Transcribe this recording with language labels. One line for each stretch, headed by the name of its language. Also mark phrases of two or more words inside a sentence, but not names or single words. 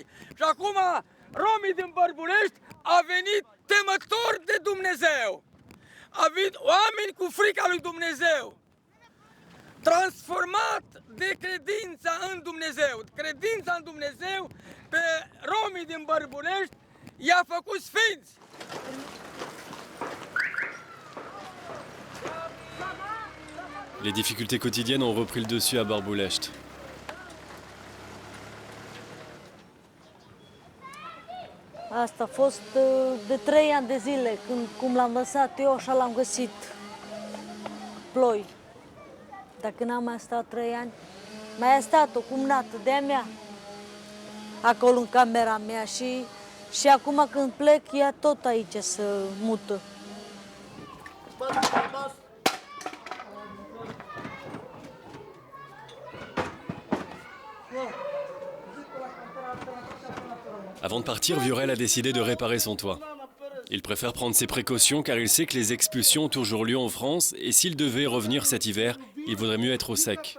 Romanian: Și acum romii din Bărbulești au venit temători de Dumnezeu. Au venit oameni cu frica lui Dumnezeu. Transformat de credința în Dumnezeu. Credința în Dumnezeu pe romii din Bărbulești i-a făcut sfinți.
French: Les difficultés quotidiennes ont repris le dessus à Barboulechte.
Romanian: Asta a fost de 3 ani de zile, cum l-am lăsat eu, așa l-am găsit ploi. Dacă n-am mai stat 3 ani, mai a stat o cumnată de-a mea, acolo în camera mea și acum când plec, ea tot aici se mută.
French: Avant de partir, Viorel a décidé de réparer son toit. Il préfère prendre ses précautions car il sait que les expulsions ont toujours lieu en France et s'il devait revenir cet hiver, il vaudrait mieux être au sec.